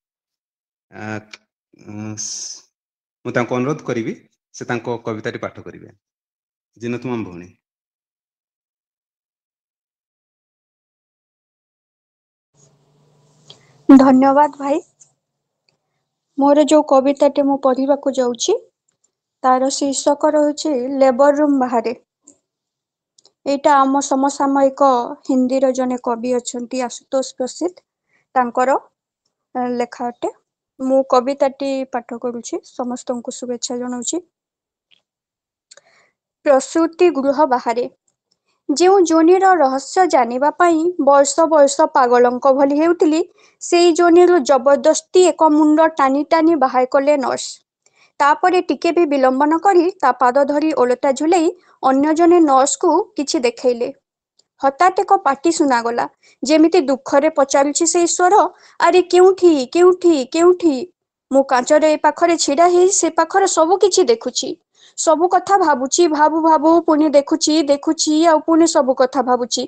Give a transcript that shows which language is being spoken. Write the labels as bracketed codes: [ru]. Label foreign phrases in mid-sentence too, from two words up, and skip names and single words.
[or] ମୁଁ ତାଙ୍କୁ ଅନୁରୋଧ କରିବି ସେ ତାଙ୍କ କବିତାଟି ପାଠ କରିବେ। ଜିନତମାମ ଭଉଣୀ। ଧନ୍ୟବାଦ ଭାଇ। ମୋର ଯୋ କବିତାଟେ ମୁଁ ପଢ଼ିବାକୁ ଯାଉଛି ତାର ଶୀର୍ଷକ ରହୁଛି [en] labour room [or] ବାହାରେ। ଏଟା ଆମ ସମସାମୟିକ ହିନ୍ଦୀର ଜଣେ କବି ଅଛନ୍ତି ଆଶୁତୋଷ ପ୍ରସିଦ୍ଧ ତାଙ୍କର ଲେଖା ଅଟେ। ମୁଁ କବିତାଟି ପାଠ କରୁଛି, ସମସ୍ତଙ୍କୁ ଶୁଭେଚ୍ଛା ଜଣାଉଛି। ପ୍ରସୂତି ଗୃହ ବାହାରେ ଯୋ ଯୋନିର ରହସ୍ୟ ଜାଣିବା ପାଇଁ ବର୍ଷ ବର୍ଷ ପାଗଳଙ୍କ ଭଳି ହେଉଥିଲି, ସେଇ ଯୋନିରୁ ଜବରଦସ୍ତି ଏକ ମୁଣ୍ଡ ଟାଣି ଟାଣି ବାହାର କଲେ ନର୍ସ। ତାପରେ ଟିକେ ବି ବିଳମ୍ବ ନ କରି ତା ପାଦ ଧରି ଓଲଟା ଝୁଲେଇ ଅନ୍ୟ ଜଣେ ନର୍ସ କୁ କିଛି ଦେଖେଇଲେ। ହଠାତ ଏକ ପାଟି ଶୁଣାଗଲା, ଯେମିତି ଦୁଃଖରେ ପଚାରୁଛି ସେ ଈଶ୍ୱର, ଅରେ କେଉଁଠି କେଉଁଠି କେଉଁଠି। ମୁଁ କାଚର ଏ ପାଖରେ ଛିଡ଼ା ହେଇ ସେ ପାଖରେ ସବୁ କିଛି ଦେଖୁଛି, ସବୁ କଥା ଭାବୁଛି, ଭାବୁ ଭାବୁ ପୁଣି ଦେଖୁଛି ଦେଖୁଛି ଆ ପୁଣି ସବୁ କଥା ଭାବୁଛି।